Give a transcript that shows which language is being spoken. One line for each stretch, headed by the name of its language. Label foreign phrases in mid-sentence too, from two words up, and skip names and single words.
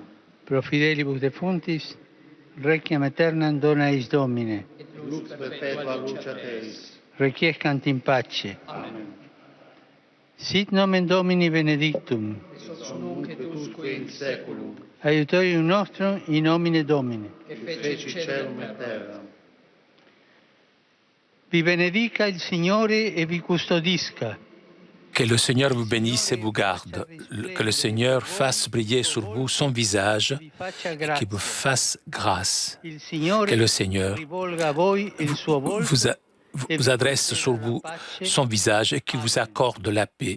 Latin: Pro fidelibus defunctis, requiem aeternam dona eis Domine. Lux perpetua luceat eis. Requiescant in pace. Amen. Sit nomen Domini benedictum. Ex nunc et usque in saeculum, Aiutorium nostrum in nomine Domini. et feci celum et terra.
Italian: Vi benedica il Signore e vi custodisca.
French: Que le Seigneur vous bénisse et vous garde. Que le Seigneur fasse briller sur vous son visage et qu'il vous fasse grâce.
Italian: Il Signore
French: Que le Seigneur
Italian: rivolga a voi il suo volto
French: vous adresse sur vous son visage et qu'il vous accorde la paix.